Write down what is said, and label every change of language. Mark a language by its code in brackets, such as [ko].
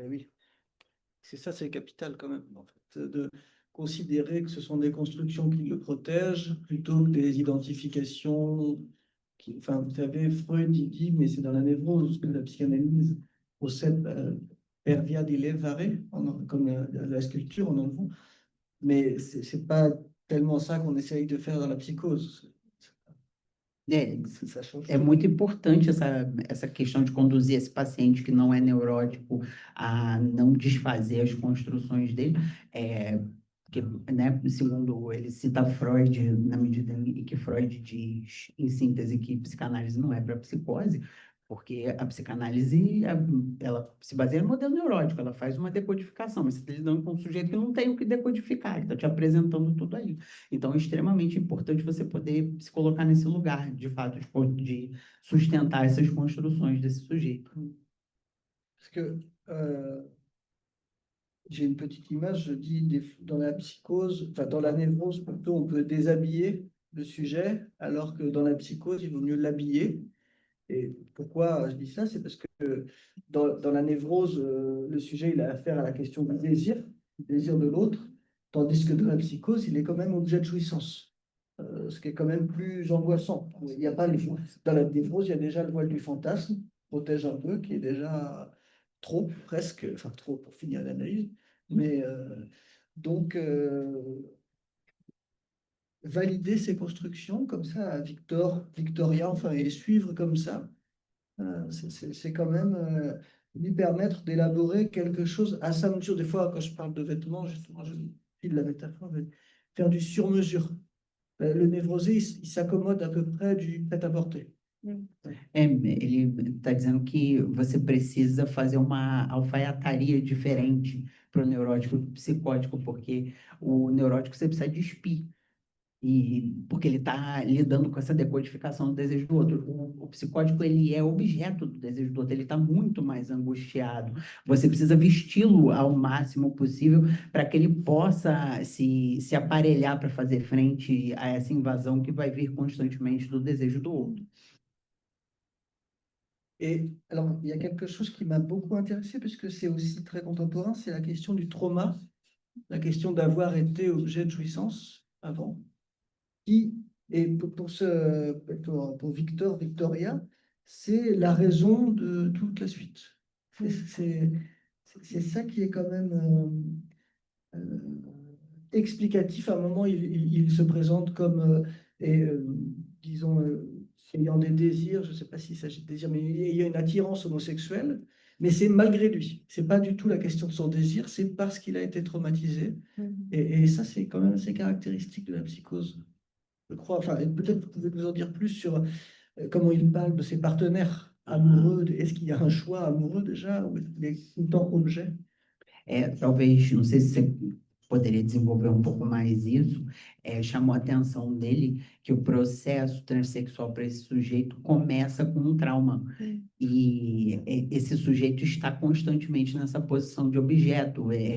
[fr] Ben oui, c'est ça, c'est capital quand même, en fait, de considérer que ce sont des constructions qui le protègent plutôt que des identifications. Enfin, vous savez, Freud, il dit, mais c'est dans la névrose que la psychanalyse procède [it] per via di levare, [fr] comme la sculpture en enfant. Mais c'est pas tellement ça qu'on essaye de faire dans la psychose. Ça change [pt] É [fr] tout. [pt] muito importante essa questão de conduzir esse paciente que não é neurótico a não desfazer as construções dele, porque, né, segundo ele cita Freud, na medida em que Freud diz, em síntese, que psicanálise não é para psicose, porque a psicanálise, ela se baseia no modelo neurótico, ela faz uma decodificação, mas você está lidando com um sujeito que não tem o que decodificar, ele está te apresentando tudo ali. Então, é extremamente importante você poder se colocar nesse lugar, de fato, de sustentar essas construções desse sujeito. [fr] Parce que j'ai une petite image, je dis dans la psychose, enfin dans la névrose plutôt, on peut déshabiller le sujet, alors que dans la psychose, il vaut mieux l'habiller. Et pourquoi je dis ça? C'est parce que dans la névrose, le sujet, il a affaire à la question du désir de l'autre, tandis que dans la psychose, il est quand même objet de jouissance, ce qui est quand même plus angoissant. Il y a pas dans la névrose, il y a déjà le voile du fantasme, protège un peu, qui est déjà trop, presque, enfin trop pour finir l'analyse, mais donc valider ces constructions comme ça, Victoria, enfin, et suivre comme ça, c'est quand même lui permettre d'élaborer quelque chose à sa mesure. Des fois, quand je parle de vêtements, justement, je file la métaphore, faire du sur-mesure. Le névrosé, il s'accommode à peu près du prêt-à-porter. [pt] Ele está dizendo que você precisa fazer uma alfaiataria diferente para o neurótico e para o psicótico, porque o neurótico você precisa despir. Porque ele está lidando com essa decodificação do desejo do outro. O psicótico, ele é objeto do desejo do outro, ele está muito mais angustiado. Você precisa vesti-lo ao máximo possível para que ele possa se aparelhar para fazer frente a essa invasão que vai vir constantemente do desejo do outro. [fr] Et alors, il y a quelque chose qui m'a beaucoup intéressé, puisque c'est aussi très contemporain, c'est la question du trauma, la question d'avoir été objet de jouissance avant, qui Et pour Victor, Victoria, c'est la raison de toute la suite. C'est ça qui est quand même explicatif. À un moment, il se présente comme, disons, ayant des désirs, je ne sais pas s'il s'agit de désirs, mais il y a une attirance homosexuelle, mais c'est malgré lui. C'est pas du tout la question de son désir, c'est parce qu'il a été traumatisé. Et ça, c'est quand même assez caractéristique de la psychose, je crois. Enfin, et peut-être vous pouvez nous en dire plus sur comment il parle de ses partenaires amoureux. Est-ce qu'il y a un choix amoureux déjà, ou est-ce qu'il est tout le temps objet? [pt] Talvez, não sei se você poderia desenvolver um pouco mais isso, chamou a atenção dele que o processo transexual para esse sujeito começa com um trauma. E esse sujeito está constantemente nessa posição de objeto.